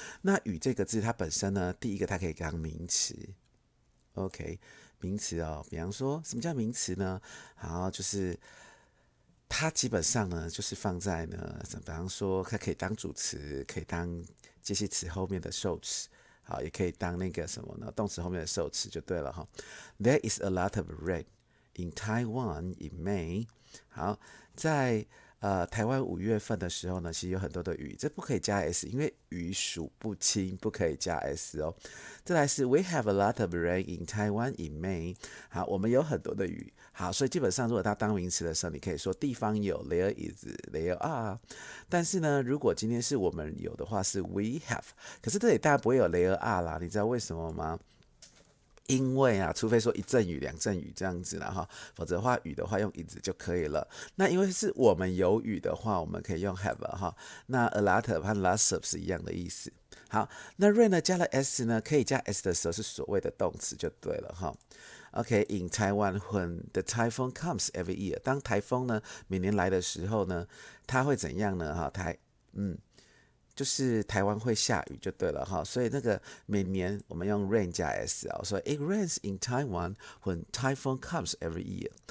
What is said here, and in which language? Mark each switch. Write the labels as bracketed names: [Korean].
[Chinese] 那雨这个字它本身呢，第一个它可以当名词，OK，名词哦，比方说什么叫名词呢？好，就是它基本上呢，就是放在呢，比方说它可以当主词，可以当介系词后面的受词，好，也可以当那个什么呢，动词后面的受词就对了哈。 [English] There is a lot of rain in Taiwan in May。 [Chinese] 好，在台湾5月份的时候呢，其实有很多的雨，这不可以加 s， 因为雨数不清，不可以加 s 哦。再来是 [English] We have a lot of rain in Taiwan in May。 [Chinese] 好，我们有很多的雨。好，所以基本上如果它当名词的时候，你可以说地方有 there is，there are。但是呢，如果今天是我们有的话是 we have，可是这里当然不会有 there are 啦，你知道为什么吗？因为啊，除非说一阵雨、两阵雨这样子啦哈，否则的话雨的话用 is 就可以了。那因为是我们有雨的话，我们可以用 have 哈。那 a lot of 和 lots of 是一样的意思。好，那 rain 呢加了 s 呢，可以加 s 的时候是所谓的动词就对了哈。 [English] OK，in Taiwan when the typhoon comes every year， [Chinese] 当台风呢每年来的时候呢，它会怎样呢？哈，就是台湾会下雨就对了哈，所以那个每年我们用 rain 加 s 啊，所以 [English] it rains in Taiwan when typhoon comes every year。